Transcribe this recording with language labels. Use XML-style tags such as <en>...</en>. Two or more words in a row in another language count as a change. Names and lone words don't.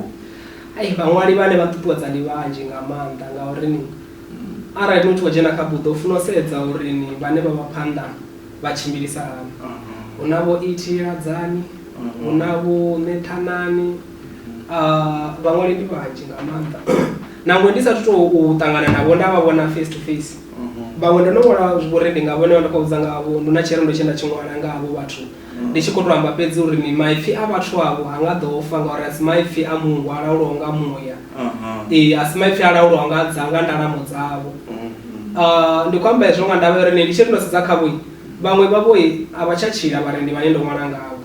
<ve>Vhaṅwali vhane vha ṱuṱuwedza ndi vhanzhi nga maanḓa ngauri arali ni tshi khou dzhena kha buḓo u funa u sedza uri ni vhane vha vha phanḓa vha tshimbilisa hani. Hu na vho E.T. Radzani, hu na vho Nethanani, vhaṅwali ndi vhanzhi nga maanḓa. Nangwe ndi sathu tou ṱangana navho nda vha vhona</ve> <en>face to face.</en> <ve>Vhaṅwe ndo no ṅwala vhurendi nga vhone ndi khou vhudza ngavho, ndi na tshirendo tshe nda tshi ṅwala nga havho vhathu. Ndi tshi khou tou amba fhedzi uri ni maipfi a vhathu avho ha nga ḓo fa ngauri a si maipfi a mungu a laulwaho nga muya. A si maipfi a laulwaho nga ndalamo dzavho. Ndi khou amba hezwo nga ndavha uri ndi tshi ndo sedza khavho vhaṅwe vhavho a vha tsha tshila vharendi vhane ndo ṅwala ngavho.</ve>